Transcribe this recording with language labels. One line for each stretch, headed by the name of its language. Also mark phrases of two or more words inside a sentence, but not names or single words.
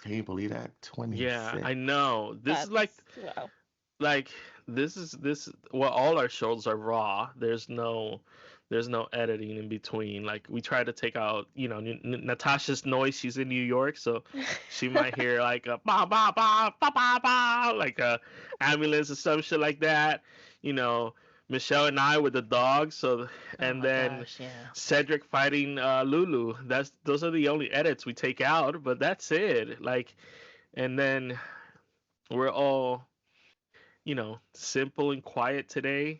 English: Can you believe that? Yeah, 26. I know. This is like wow. like this well, all our shows are raw. There's no editing in between. Like we try to take out, Natasha's noise. She's in New York, so she might hear like a ba ba ba ba ba ba, like a ambulance or some shit like that. You know, Michelle and I with the dogs. So and oh my then gosh, yeah. Cedric fighting Lulu. Those are the only edits we take out, but that's it. Like, and then we're all simple and quiet today.